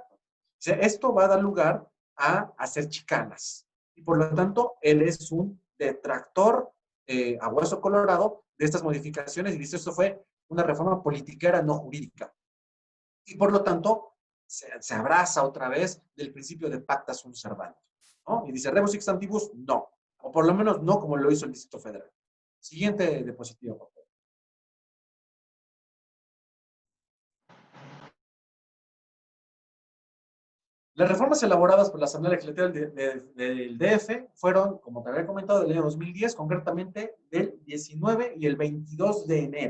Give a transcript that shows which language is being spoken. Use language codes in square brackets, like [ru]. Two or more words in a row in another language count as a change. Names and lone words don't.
[es] O sea, esto va a dar lugar a hacer chicanas. Y por lo tanto, él es un detractor a hueso colorado de estas modificaciones y dice, esto fue una reforma politiquera, no jurídica. Y por lo tanto, se abraza otra vez del principio de [la] pacta sunt servanda, [es] ¿no? Y dice, [la] rebus sic stantibus, [es] no. O por lo menos no como lo hizo el Distrito Federal. Siguiente diapositiva, por favor. Las reformas elaboradas por la Asamblea Legislativa del DF fueron, como te había comentado, del año 2010, concretamente del 19 y el 22 de enero.